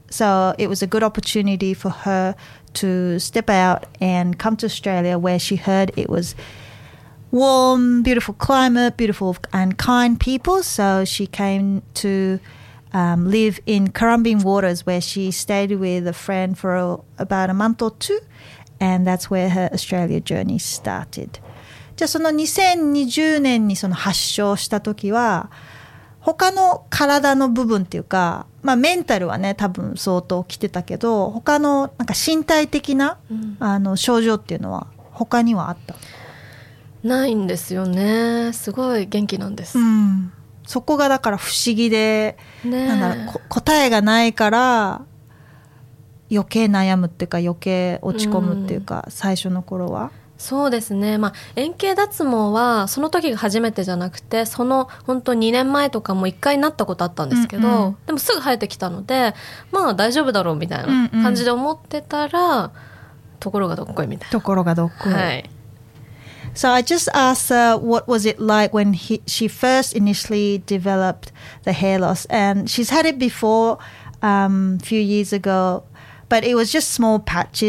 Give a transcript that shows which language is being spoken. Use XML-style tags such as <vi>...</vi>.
<en>So it was a good opportunity for her to step out and come to Australia, where she heard it was warm, beautiful climate, beautiful and kind people. So she came to live in Currumbin Waters, where she stayed with a friend for about a month or two. And that's where her Australia journey started.</en> <ja>じゃあその2020年にその発症した時は、他の体の部分っていうか、まあメンタルはね、多分相当来てたけど、他のなんか身体的な、うん、症状っていうのは他にはあった？ないんですよね。すごい元気なんです、うん、そこがだから不思議で、ね、なんだろう、答えがないから余計悩むっていうか、余計落ち込むっていうか、うん、最初の頃はそうですね、まあ、円形脱毛はその時が初めてじゃなくて、その本当2年前とかも1回なったことあったんですけど、うんうん、でもすぐ生えてきたので、まあ大丈夫だろうみたいな感じで思ってたら、うんうん、ところがどっこいみたいな、ところがどっこい、はい。</ja> <en>So I just asked her what was it like when she first initially developed the hair loss. And she's had it before, a few years ago, but it was just small patches.</en>